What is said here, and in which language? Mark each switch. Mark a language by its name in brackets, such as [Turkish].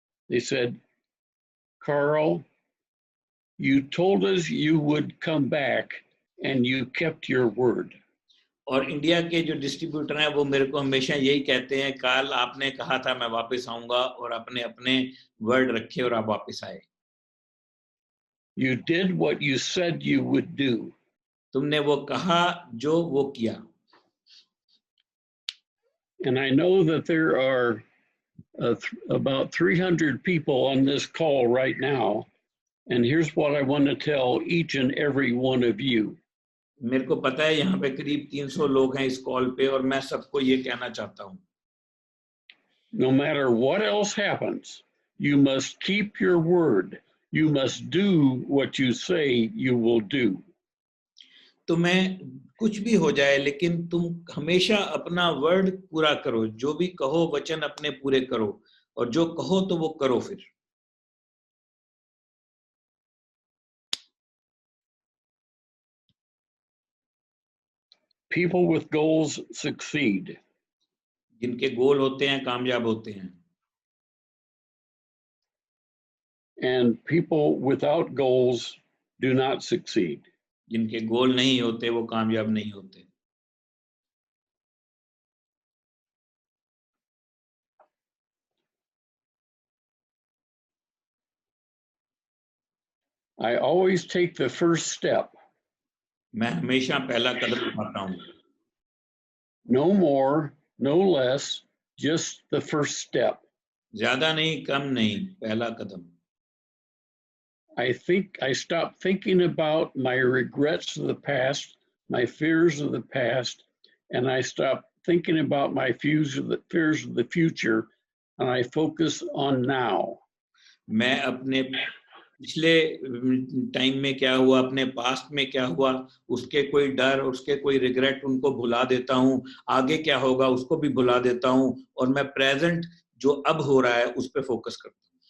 [English] They said, Carl, you told us you would come back and you kept your word. [Hindi] और India के जो distributor हैं वो मेरे को हमेशा यही कहते हैं, कार्ल आपने कहा था मैं वापस आऊंगा और आपने अपने वर्ड रखे और आप वापस आए। [English] You did what you said you would do. [Hindi] तुमने वो कहा जो वो किया। [English] And I know that there are about 300 people on this call right now, and here's what I want to tell each and every one of you. [Hindi] मेरे को पता है यहाँ पे करीब 300 लोग हैं इस कॉल पे, और मैं सबको ये कहना चाहता हूँ। [English] No matter what else happens, You must keep your word. You must do what you say you will do. [Hindi] तुम्हें कुछ भी हो जाए लेकिन तुम हमेशा अपना वर्ड पूरा करो, जो भी कहो वचन अपने पूरे करो, और जो कहो तो वो करो फिर. [English] People with goals succeed. [Hindi] जिनके गोल होते हैं कामयाब होते हैं. [English] And people without goals do not succeed. [Hindi] जिनके गोल नहीं होते वो कामयाब नहीं होते. [English] I always take the first step. [Hindi] मैं हमेशा पहला कदम उठाता हूँ. [English] No more, no less, just the first step. [Hindi] ज्यादा नहीं, कम नहीं, पहला कदम. [English] I stop thinking about my regrets of the past, my fears of the past, and I stop thinking about my fears of the future, and I focus on now. [Hindi] मैं अपने पिछले time में क्या हुआ, अपने पास्ट में क्या हुआ, उसके कोई डर, उसके कोई रिग्रेट, उनको भुला देता हूँ. आगे क्या होगा उसको भी भुला देता हूँ, और मैं प्रेजेंट जो अब हो रहा है उस पे फोकस करता हूँ.